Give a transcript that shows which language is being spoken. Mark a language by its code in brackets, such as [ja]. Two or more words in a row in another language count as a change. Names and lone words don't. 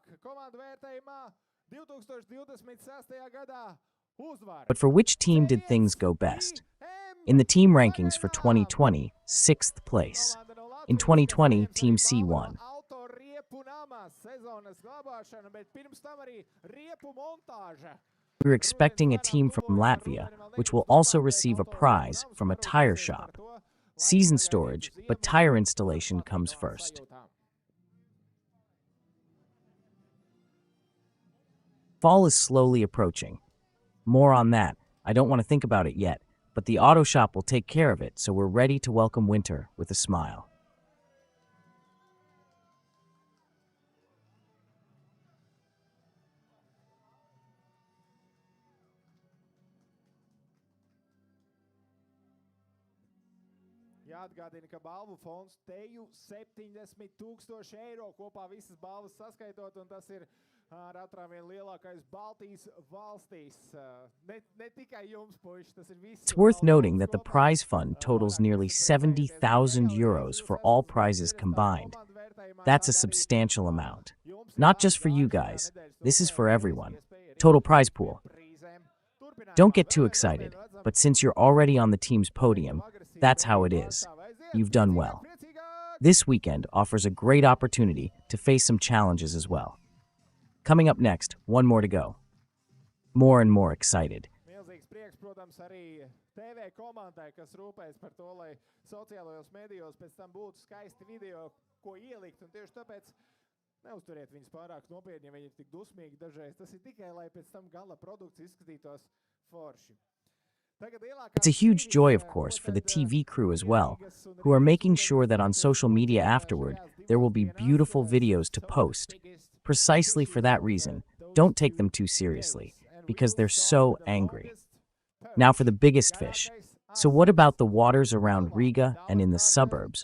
[lv] Komandu vērtējumā 2026. gadā uzvar. [en] But for which team did things go best? In the team rankings for 2020, 6th place. In 2020, Team C won. We're expecting a team from Latvia, which will also receive a prize from a tire shop. Season storage, but tire installation comes first. Fall is slowly approaching. More on that. I don't want to think about it yet, but the auto shop will take care of it, so we're ready to welcome winter with a smile. [lv] Jāatgādina, ka balvu fonds teju 70,000 eiro kopā visas balvas saskaitot, un tas ir ar atrāvienu lielākais Baltijas valstīs. Ne tikai jums, puiši, tas ir viss. [en] It's worth noting that the prize fund totals nearly 70,000 euros for all prizes combined. That's a substantial amount. Not just for you guys, this is for everyone. Total prize pool. Don't get too excited, but since you're already on the team's podium, that's how it is. You've done well. This weekend offers a great opportunity to face some challenges as well. Coming up next, one more to go. More and more excited. [lv] Milzīgs prieks, protams, arī TV komandai, kas rūpējas par to, lai sociālajos medijos pēc tam būtu skaisti video, ko ielikt, un tieši tāpēc neuzturiet viņus pārāk nopietni, ja viņi ir tik dusmīgi dažreiz. Tas ir tikai, lai pēc tam gala produkts izskatītos forši. [en] It's a huge joy, of course, for the TV crew as well, who are making sure that on social media afterward, there will be beautiful videos to post. Precisely for that reason, don't take them too seriously, because they're so angry. Now for the biggest fish. So what about the waters around Riga and in the suburbs?